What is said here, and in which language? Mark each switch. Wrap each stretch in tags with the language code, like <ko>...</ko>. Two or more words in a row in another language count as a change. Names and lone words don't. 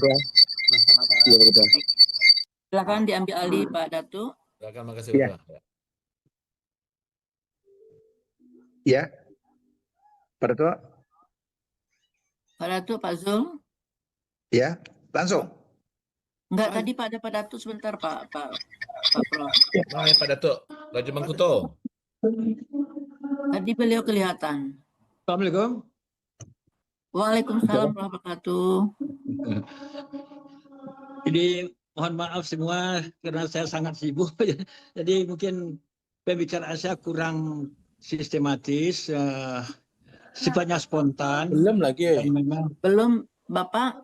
<id>Silakan diambil alih Pak Datuk. Silakan, makasih Ya. Bapak. Ya. Pak Datuk. Pak Datuk, Pak Zul. Ya. Langsung. Enggak, tadi ada Pak Datuk sebentar Pak Prof. Mana Pak Datuk? Rajo Mangkuto. Tadi beliau kelihatan. Assalamualaikum.</id> <ar>وعليكم السلام ورحمة الله وبركاته.</ar> <id>Jadi mohon maaf semua karena saya sangat sibuk. Jadi mungkin pembicaraan saya kurang sistematis, sifatnya spontan. Belum lagi. Dan memang, Belum Bapak?</id>